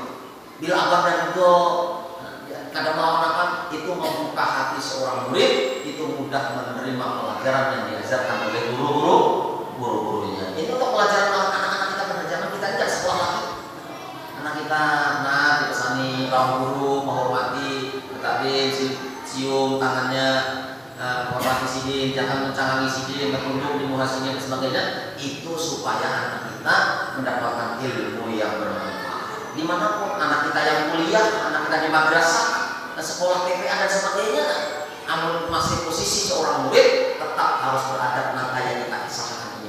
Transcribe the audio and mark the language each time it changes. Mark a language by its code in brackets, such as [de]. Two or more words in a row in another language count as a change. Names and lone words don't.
[id] Bila abahnya ridho, kadang melawan itu membuka hati seorang murid, itu mudah menerima pelajaran yang diajarkan oleh guru-gurunya. Itu untuk pelajaran anak-anak kita pengajaran kita tidak sekolah lagi. Anak kita dipesani lawan guru, menghormati, tetapi cium tangannya, menghormati sidin, jangan mencangangi sidin, bertunduk di muhasinya dan sebagainya. Itu supaya anak kita mendapatkan ilmu yang bermanfaat. Dimanapun anak kita yang kuliah, anak kita di madrasah, sekolah TPA dan sebagainya, namun masih posisi seorang murid tetap harus beradab nata yang kita kisahkan ini.